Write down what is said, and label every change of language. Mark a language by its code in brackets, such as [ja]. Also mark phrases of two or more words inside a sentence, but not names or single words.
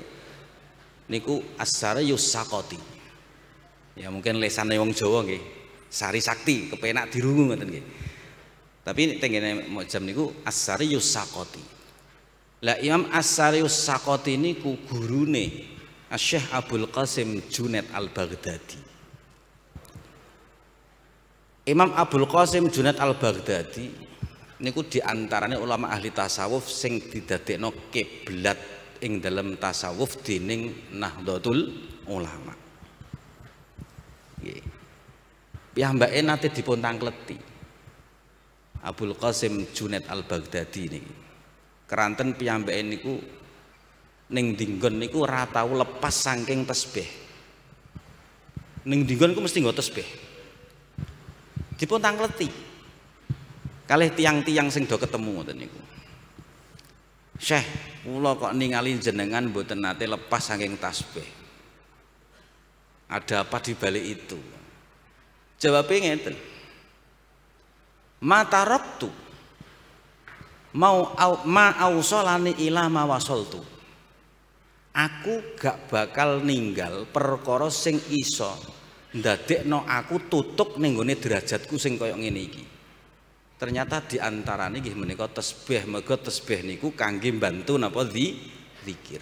[jv] Niku As-Sariyus Sakti. Ya mungkin lesane wong Jawa nggih. Sari Sakti kepenak dirungu ngoten nggih. Tapi tengene Mu'jam niku As-Sariyus Sakti. Lah Imam As-Sariyus Sakoti niku gurune Syekh Abdul Qasim Junaid Al-Baghdadi. Imam Abdul Qasim Junaid Al-Baghdadi niku diantarane ulama ahli tasawuf sing didadekno kiblat ing dalam tasawuf dening Nahdlatul Ulama. Nggih. Piyambake nate dipun tangkleti. Abdul Qasim Junaid Al-Baghdadi niki. Keranten piyambake niku ning dinggon niku ora tau lepas saking tasbih. Ning dinggon niku mesti nggo tasbih. Dipun tangleti kalih tiang-tiang sing do ketemu ngoten niku. Syekh, kula kok ningali jenengan mboten nate lepas saking tasbih. [id] Ada apa di balik itu? Jawabnya ngeten. [ar] ما تركت ما أوصلني إلى ما وصلت. [jv] Aku gak bakal ninggal perkara sing iso ndadekno aku tutuk ning gone derajatku sing kaya ngene iki. Ternyata diantarane nggih menika tasbih, mergo tasbih niku kangge mbantu napa zikir.